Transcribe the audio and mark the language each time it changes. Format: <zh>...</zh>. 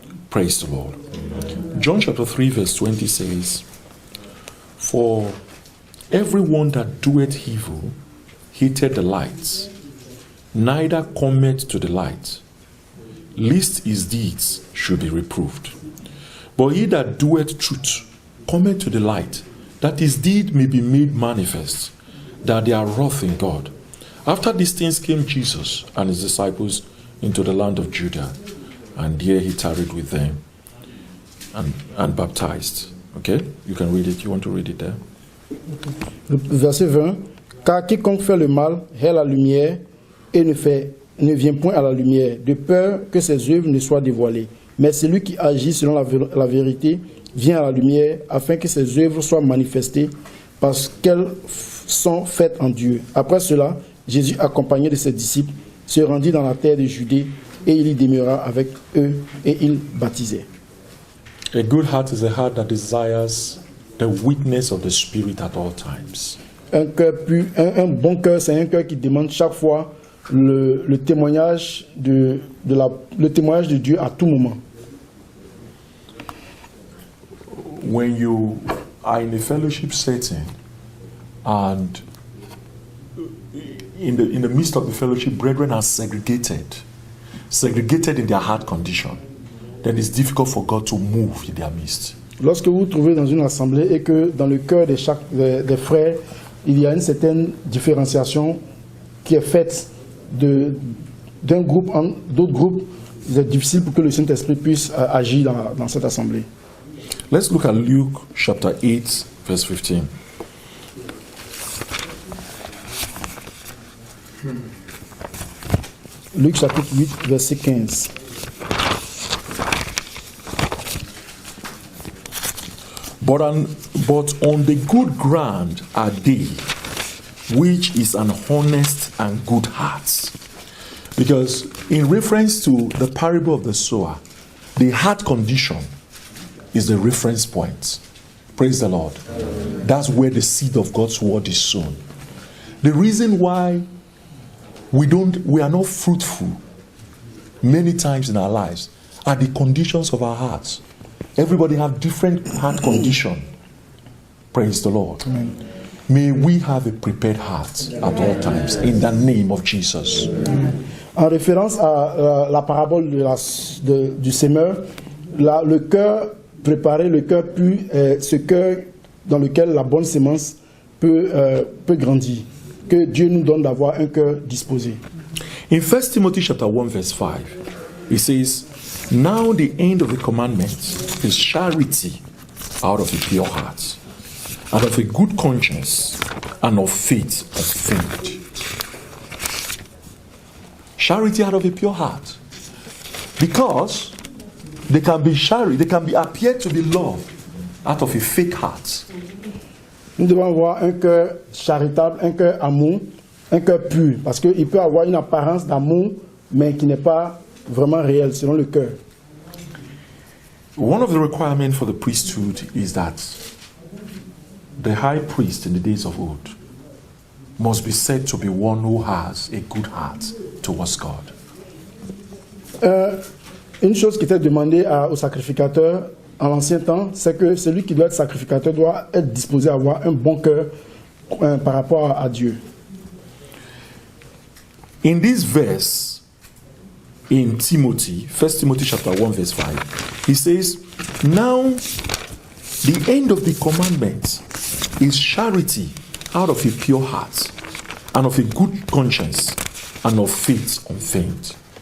<en>Praise the Lord. John chapter 3 verse 20 says, "For everyone that doeth evil hated the light, neither cometh to the light, lest his deeds should be reproved. But he that doeth truth cometh to the light, that his deed may be made manifest, that they are wroth in God. After these things came Jesus and his disciples into the land of Judah, and there he tarried with them and baptized." Okay, you can read it. You want to read it there?</en> <fr>Verset 20. Car quiconque fait le mal hait la lumière et ne vient point à la lumière, de peur que ses œuvres ne soient dévoilées. Mais celui qui agit selon la vérité vient à la lumière, afin que ses œuvres soient manifestées, parce qu'elles sont faites en Dieu. Après cela, Jésus, accompagné de ses disciples, se rendit dans la terre de Judée, et il y demeura avec eux, et il baptisait.</fr> <en>A good heart is a heart that desires the witness of the Spirit at all times.</en> <fr>Un cœur pur, un bon cœur, c'est un cœur qui demande chaque fois le témoignage de Dieu à tout moment.</fr> <en>When you are in a fellowship setting and in the midst of the fellowship, brethren are segregated in their heart condition, then it's difficult for God to move in their midst.</en> <fr>Lorsque vous vous trouvez dans une assemblée et que dans le cœur des frères, il y a une certaine différenciation qui est faite d'un groupe en d'autres groupes, c'est difficile pour que le Saint-Esprit puisse agir dans cette assemblée.</fr> <en>Let's look at Luke chapter 8, verse 15.</en> <fr>Luc chapitre 8, verset 15.</fr> <en>But on the good ground are they, which is an honest and good heart. Because in reference to the parable of the sower, the heart condition is the reference point. Praise the Lord. That's where the seed of God's word is sown. The reason why we are not fruitful many times in our lives are the conditions of our hearts. Everybody have different heart condition. Praise the Lord. Amen. May we have a prepared heart at all times in the name of Jesus.</en> <fr>En référence à la parabole du semeur, le cœur préparé, le cœur pur, ce cœur dans lequel la bonne sémence peut grandir. Que Dieu nous donne d'avoir un cœur disposé.</fr> <en>In 1 Timothy chapter 1 verse 5, it says, "Now the end of the commandment is charity out of a pure heart, and of a good conscience, and of faith unfeigned." Charity out of a pure heart. Because they can be appear to be love out of a fake heart.</en> <fr>Nous devons avoir un cœur charitable, un cœur amour, un cœur pur. Parce qu'il peut avoir une apparence d'amour, mais qui n'est pas vraiment réelle selon le cœur.</fr> <en>One of the requirements for the priesthood is that the high priest in the days of old must be said to be one who has a good heart towards God.</en> <fr>Une chose qui était demandée au sacrificateur en l'ancien temps, c'est que celui qui doit être sacrificateur doit être disposé à avoir un bon cœur par rapport à Dieu.</fr> <en>In this verse, in Timothy, 1 Timothy chapter 1 verse 5, he says, "Now The end of the commandment is charity out of a pure heart, and of a good conscience, and of faith unfeigned.</en>